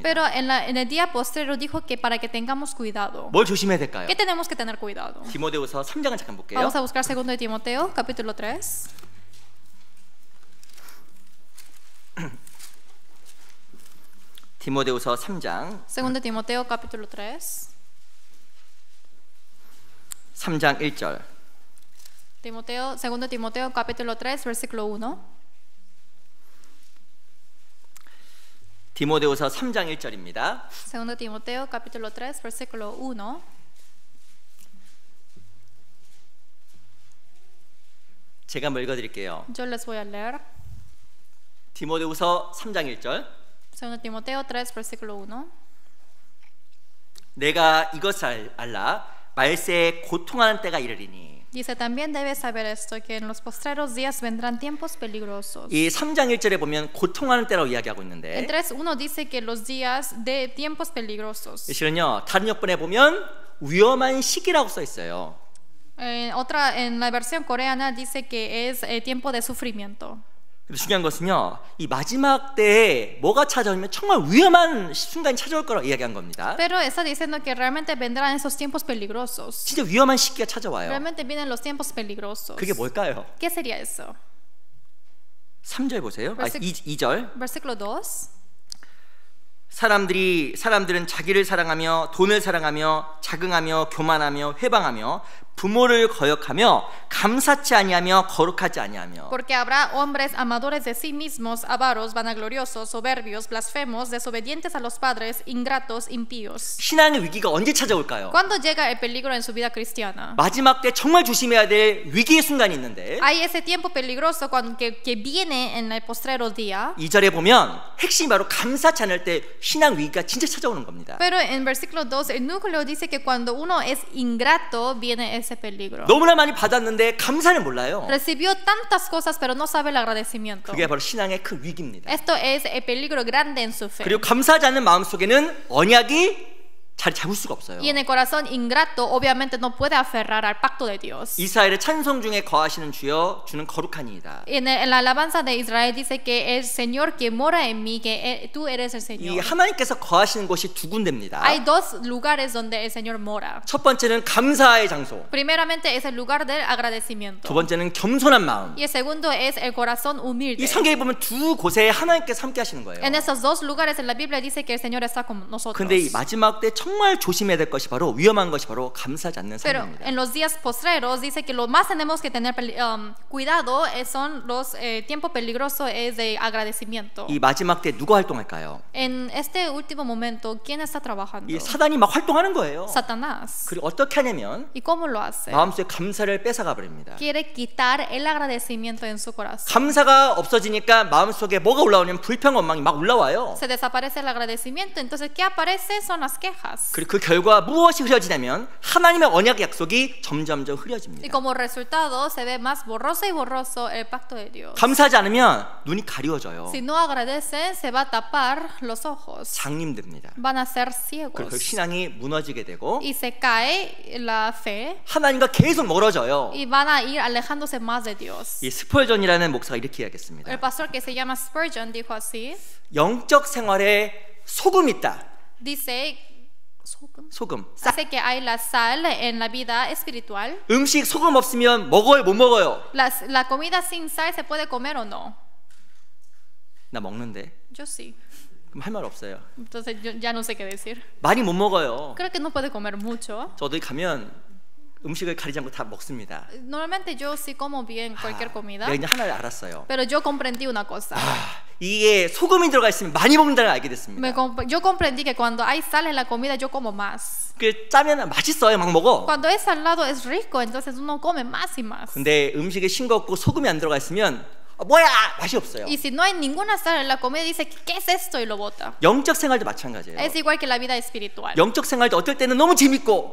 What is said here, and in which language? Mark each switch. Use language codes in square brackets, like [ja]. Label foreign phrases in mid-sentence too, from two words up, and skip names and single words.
[es] Pero en el día posterior dijo que para que tengamos cuidado. [ko] 뭘 조심해야 될까요? [es] ¿Qué tenemos que tener cuidado? [ko] 디모데후서 3장을 잠깐 볼게요. [es] Vamos a buscar segundo de Timoteo, capítulo 3. [ko] 디모데후서 3장. [es] Segundo de Timoteo, capítulo 3. [ko] 3장 1절. [es] Segundo de Timoteo, capítulo 3, versículo 1. [ko] 디모데후서 3장 1절입니다. [es] Segundo de Timoteo, capítulo 3, versículo 1. [ko] 제가 한번 읽어드릴게요. [es] Yo les voy a leer. [ko] 디모데후서 3장 1절. [es] Segundo de Timoteo 3, versículo 1. [ko] 내가 이것을 알라. 말세에 고통하는 때가 이르리니. [es] Dice, también debes saber esto, que en los postreros días vendrán tiempos peligrosos. [ko] 이 3장 1절에 보면 고통하는 때라고 이야기하고 있는데, [es] En 3:1 dice que los días de tiempos peligrosos. [ko] 실은요 다른 역본에 보면 위험한 시기라고 써 있어요. [es] En la versión coreana dice que es tiempo de sufrimiento. [ko] 근데 중요한 것은요, 이 마지막 때에 뭐가 찾아오면 정말 위험한 순간이 찾아올 거라고 이야기한 겁니다. [es] Pero está diciendo que realmente vendrán esos tiempos peligrosos. [ko] 진짜 위험한 시기가 찾아와요. [es] Realmente vienen los tiempos peligrosos. [ko] 그게 뭘까요? [es] ¿Qué sería eso? [ko] 3절 보세요. 2절. [es] Versículo 2. [ko] 사람들은 자기를 사랑하며 돈을 사랑하며 자긍하며 교만하며 회방하며 부모를 거역하며 감사치 아니하며 거룩하지 아니하며. [es] Porque habrá hombres amadores de sí mismos, avaros, vanagloriosos, soberbios, blasfemos, desobedientes a los padres, ingratos, impíos. [ko] 신앙의 위기가 언제 찾아올까요? [es] ¿Cuándo llega el peligro en su vida cristiana? [ko] 마지막 때 정말 조심해야 될 위기의 순간이 있는데, [es] Hay ese tiempo peligroso que viene en el postrero día. [ko] 2절에 보면 핵심이 바로 감사치 않을 때 신앙 위기가 진짜 찾아오는 겁니다. [es] Pero en versículo 2 el núcleo dice que cuando uno es ingrato viene ese peligro. [ko] 너무나 많이 받았는데 감사를 몰라요. [es] Recibió tantas cosas pero no sabe el agradecimiento. [ko] 그게 바로 신앙의 큰 위기입니다. [es] Esto es el peligro grande en su fe. [ko] 그리고 감사하지 않는 마음 속에는 언약이 자리 잡을 수가 없어요. [es] Y en el corazón ingrato obviamente no puede aferrar al pacto de Dios. [ko] 이스라엘의 찬송 중에 거하시는 주여 주는 거룩하니이다. [es] En la alabanza de Israel dice que el Señor que mora en mí, que tú eres el Señor. [ko] 이 하나님께서 거하시는 곳이 두 군데입니다. [es] Hay dos lugares donde el Señor mora. [ko] 첫 번째는 감사의 장소. [es] Primeramente es el lugar del agradecimiento. [ko] 두 번째는 겸손한 마음. [es] Y el segundo es el corazón humilde. [ko] 이 성경에 보면 두 곳에 하나님께서 함께 하시는 거예요. [es] En esos dos lugares en la Biblia dice que el Señor está con nosotros. [ko] 근데 이 마지막 때 정말 조심해야 될 것이 바로 위험한 것이 바로 감사하지 않는 [es] Pero [ko] 삶입니다. [es] en los días postreros dice que lo más tenemos que tener cuidado son los tiempo peligroso es de agradecimiento. [ko] 이 마지막 때 누가 활동할까요? [es] En este último momento, ¿quién está trabajando? [ko] 이 사단이 막 활동하는 거예요. [es] Satanás. [ko] 그리고 어떻게 하냐면 [es] ¿Y cómo lo hace? [ko] 마음속에 감사를 뺏어가 버립니다. [es] Quiere quitar el agradecimiento en su corazón. [ko] 감사가 없어지니까 마음속에 뭐가 올라오냐면 불평 원망이 막 올라와요. [es] Se desaparece el agradecimiento, entonces ¿qué aparece? Son las quejas. más. [ko] 그리고 그 결과 무엇이 흐려지냐면 하나님의 언약 약속이 점점점 흐려집니다. [es] Y como resultado se ve más borroso y borroso el pacto de Dios. [ko] 감사하지 않으면 눈이 가리워져요. [es] Si no agradecen, se va a tapar los ojos. [ko] 장님됩니다. [es] Van a ser [ko] 그리고 [es] ciegos. [ko] 신앙이 무너지게 되고 [es] Y se cae la fe. [ko] 하나님과 계속 멀어져요. [es] Y van a ir alejándose más de Dios. [ko] 이 스펄전이라는 목사가 이렇게 이야기했습니다. [es] El pastor que se llama Spurgeon dijo así. [ko] 영적 생활에 소금 있다. [es] Dice [ko] 소금. [es] Dice que hay la sal en la vida espiritual. [ko] 음식 소금 없으면 먹어요, 못 먹어요? [es] La comida sin sal se puede comer o no. [ko] 나 먹는데. [es] Yo sí. [ko] 그럼 할 말 없어요. [es] Entonces yo ya no sé qué decir. [ko] 많이 못 먹어요. [es] Creo que no puede comer mucho. [ko] 저도 가면 음식을 가리지 않고 다 먹습니다. [es] Normalmente yo sí como bien cualquier comida. [ko] 내가 이제 하나를 알았어요. [es] Pero yo comprendí una cosa. [ko] 이게 소금이 들어가 있으면 많이 먹는다는 걸 알게 됐습니다. [es] Yo comprendí que cuando hay sal en la comida yo como más. [ko] 그 짜면 맛있어요, 막 먹어. [es] Cuando es salado es rico, entonces uno come más y más. [ko] 근데 음식에 싱겁고 소금이 안 들어가 있으면 뭐야 맛이 없어요. [es] Y si no hay ninguna sal en la comida dice ¿qué es esto? Y lo bota. [ko] 영적 생활도 마찬가지예요. [es] Es igual que la vida espiritual. [ko] 영적 생활도 어떨 때는 너무 재밌고